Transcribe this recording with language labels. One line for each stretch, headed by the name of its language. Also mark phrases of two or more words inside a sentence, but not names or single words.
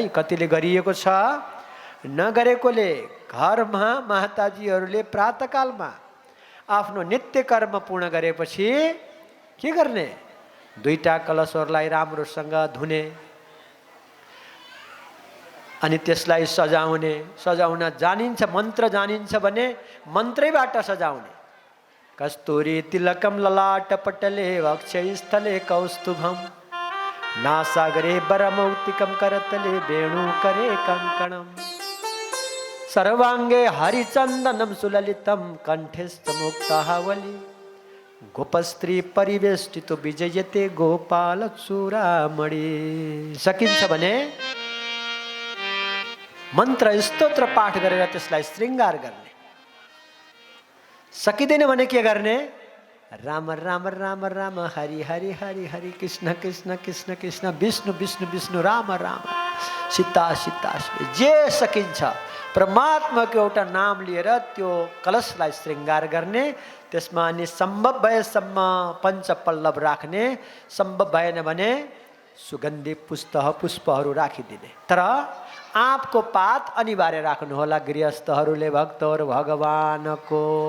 Nepali: कतिले गरिएको छ नगरेकोले घरमा माताजीहरूले प्रातःकालमा आफ्नो नित्य कर्म पूर्ण गरेपछि के गर्ने दुईटा कलशहरूलाई राम्रोसँग धुने अनि त्यसलाई सजाउन जानिन्छ मन्त्र जानिन्छ भने मन्त्रैबाट सजाउने
Sanskrit: कस्तूरी तिलकम ललाट पटले वक्षस्थले कौस्तुभम नासागरे वरमौक्तिकम करतले वेणु करे कंकणम सर्वांगे हरिचंदनम सुललितम कंठस्थ मुक्तावली गोपस्त्री परिवेष्टितो विजयते गोपाल चूरामणि।
Nepali: सकिन्छ भने मन्त्र स्तोत्र पाठ गरेर त्यसलाई श्रृंगार गर्ने सकिँदैन भने के गर्ने राम राम राम राम हरि हरि हरि हरि कृष्ण कृष्ण कृष्ण कृष्ण विष्णु विष्णु विष्णु राम राम सीता सीता जे सकिन्छ परमात्माको एउटा नाम लिएर त्यो कलशलाई श्रृंगार गर्ने त्यसमा अनि सम्भव भएसम्म पञ्चपल्लव राख्ने सम्भव भएन भने सुगन्धि पुष्पहरू राखिदिने तर आँपको पात अनिवार्य राख्नु होला गृहस्थहरूले भक्तहरू भगवानको